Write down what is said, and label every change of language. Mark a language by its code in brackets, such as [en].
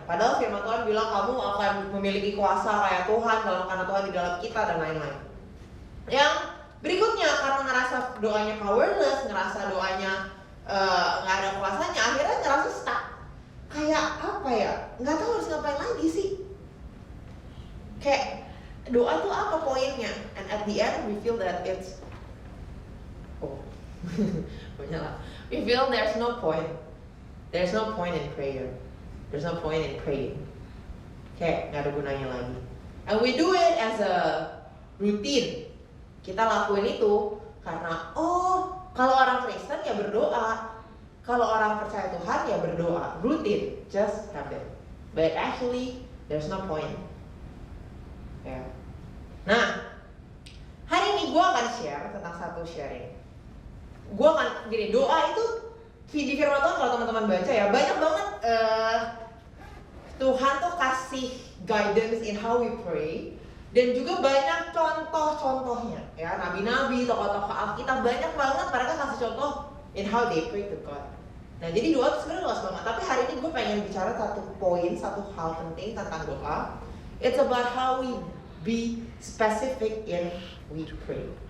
[id] Padahal firman Tuhan bilang kamu akan memiliki kuasa kayak Tuhan karena Tuhan di dalam kita dan lain-lain. Yang berikutnya, karena ngerasa doanya powerless, ngerasa doanya nggak ada kuasanya, akhirnya ngerasa stuck. Kayak apa ya? Nggak tahu harus ngapain lagi sih. Kayak doa tuh apa poinnya? [en] And at the end we feel that it's menyala. We feel there's no point. There's no point in prayer. There's no point in praying. [id] Kayak nggak ada gunanya lagi. And we do it as a routine. Kita lakuin itu karena kalau orang Kristen ya berdoa, kalau orang percaya Tuhan ya berdoa, rutin, just habit. [en] But actually there's no point. [id] Ya. Nah, hari ini gue akan share tentang satu sharing. Gue akan gini, doa itu di firman Tuhan kalau teman-teman baca ya banyak banget Tuhan tuh kasih guidance in how we pray. Dan juga banyak contoh-contohnya ya, nabi-nabi, tokoh-tokoh Alkitab banyak banget mereka kasih contoh in how they pray to God. Nah jadi doa itu sebenarnya luas banget. Tapi hari ini gue pengen bicara satu hal penting tentang doa. [en] It's about how we be specific in we pray.